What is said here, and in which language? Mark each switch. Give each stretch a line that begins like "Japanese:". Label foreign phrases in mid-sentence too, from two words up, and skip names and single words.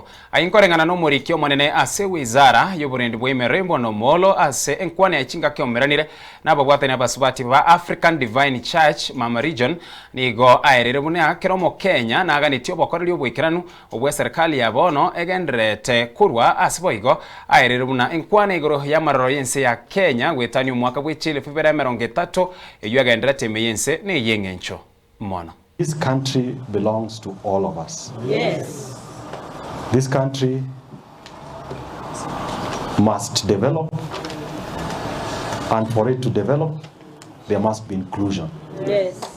Gusii: Ainkoreng'ana n'omoriki omonene ase wizara y'oborendi bwa emerembo nomolo ase enkwana ya chingaki omeranire n'ababwatani abasubati ba African Divine Church Mama Region nigo aerere buna kera Omokenya naganiti Obokoreri obwikiranu obwa serikali ya bono egenderete kurwa ase boigo aerere buna enkwana igoro y'amaroro y'ense ya Kenya gwetani omwaka bw'echile 2030 eyo agenderete
English: This country belongs to all of us. Yes. This country must develop, and for it to develop, there must be inclusion. Yes.